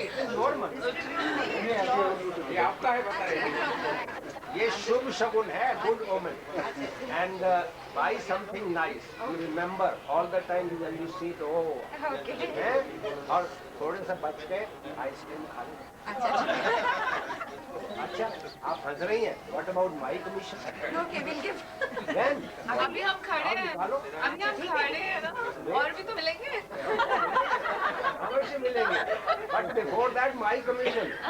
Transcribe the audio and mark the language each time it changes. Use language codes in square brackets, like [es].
[hi] Normal, ये आपका है बता रहे। ये शुभ शगुन है, [en] Good omen. And buy something nice. You remember all the time when you see it, oh, हैं? [hi] और थोड़े से बच के आइसक्रीम खा लो। अच्छा आप हंस रही हैं। [en] What about my commission? Okay, we'll give. When? [hi] अभी हम खड़े हैं, अभी हम खड़े हैं ना, और भी तो मिलेंगे। अवश्य मिलेंगे। [en] But before that my commission.